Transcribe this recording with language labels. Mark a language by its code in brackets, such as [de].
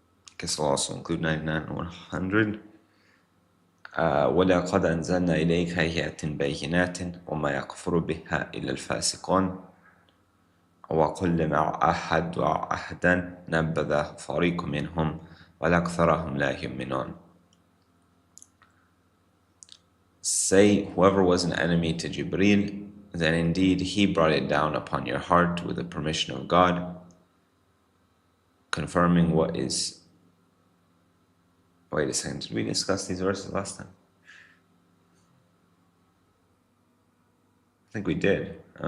[en] I guess I'll also include 99 and 100. [ar] ولقد أنزلنا إليك آيات بينات وما يكفر بها إلا الفاسقون وكلما عاهدوا عهدا نبذ فريق منهم وأكثرهم لا يؤمنون. [en] Say, whoever was an enemy to Jibreel, then indeed he brought it down upon your heart with the permission of God, confirming what is... Wait a second, did we discuss these verses last time? I think we did.